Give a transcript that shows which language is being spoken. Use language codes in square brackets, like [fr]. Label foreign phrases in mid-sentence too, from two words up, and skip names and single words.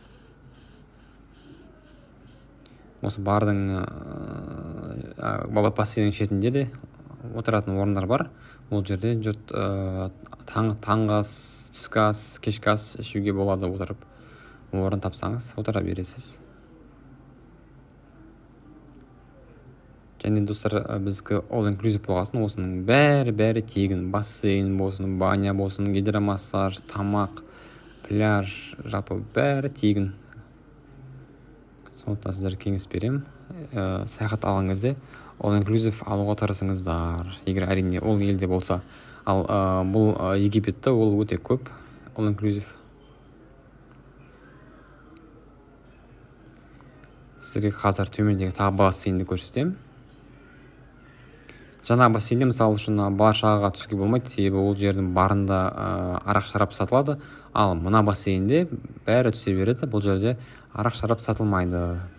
[kk] Осы бардың бассейннің шетінде де отыратын орындар бар. Ол жерде жұрт таңғы ас, түскі ас, кешкі ас ішуге болады отырып. Орын тапсаңыз, отыра бересіз. Және достар, бізгі [en] all inclusive [kk] болғасын, осының бәрі тегін. Бассейн болсын, баня болсын, гидромассаж, тамақ, пляж, жалпы бәрі тегін. Сондықтан сіздер кеңес берем. Саяхат алған кезде [en] all inclusive [kk] алуға тырысыңыздар. Егер әрине ол елде болса. Ал бұл Египетте ол өте көп [en] all inclusive. [kk] Сіздерге қазір төмендегі тағы бассейнді көрсетем. Жаңа бассейнде мысалы үшін бала-шағаға түсуге болмайды, себебі ол жердің барында арақ-шарап сатылады. Ал мына бассейнде бәрі түсе береді. Бұл жерде арақ-шарап сатылмайды.